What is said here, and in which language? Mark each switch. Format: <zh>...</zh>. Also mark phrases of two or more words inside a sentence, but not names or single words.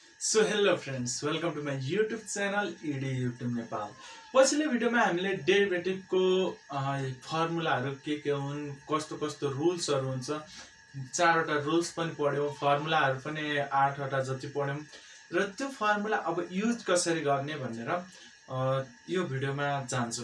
<en>So hello friends, welcome to my YouTube channel ED YouTube Nepal.</en> <ne>पछिल्लो भिडियोमा हामीले डेरिभेटिभको फर्मुलाहरू के हुन्, कस्तो कस्तो रुल्सहरू हुन्छ, चारवटा रुल्स पनि पढ्यौँ, फर्मुलाहरू पनि 8वटा जति पढ्यौँ र त्यो फर्मुला अब युज कसरी गर्ने भनेर यो भिडियोमा जान्छौँ।</ne>